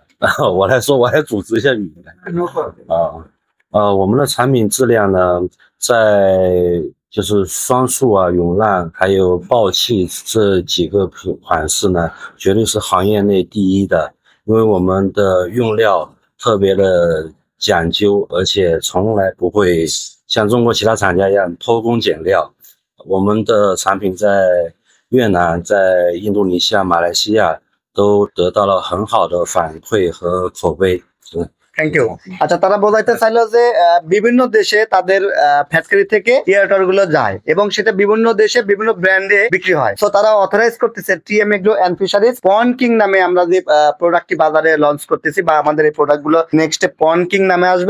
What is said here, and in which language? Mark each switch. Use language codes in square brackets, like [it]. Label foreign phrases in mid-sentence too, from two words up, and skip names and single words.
[zh] 我来说，我还组织一下语言我们的产品质量呢，在就是双数啊、永浪还有爆气这几个款式呢，绝对是行业内第一的，因为我们的用料特别的讲究，而且从来不会像中国其他厂家一样偷工减料。我们的产品在越南、在印度尼西亚、马来西亚都得到了很好的反馈和口碑。 [en] thank you. [bn] আচ্ছা, তারা বোঝাইতে চাইলো যে বিভিন্ন দেশে তাদের ফ্যাক্টরি থেকে ইয়ারটার গুলো যায় এবং সেটা বিভিন্ন দেশে বিভিন্ন ব্র্যান্ডে বিক্রি হয়। তো তারা অথরাইজ করতেছে টিএম এগ্রো এন্ড ফিশারিজ পন্ড কিং নামে আমরা যে প্রোডাক্টটি বাজারে লঞ্চ করতেছি বা আমাদের এই প্রোডাক্ট গুলো নেক্সট পন্ড কিং নামে আসবে।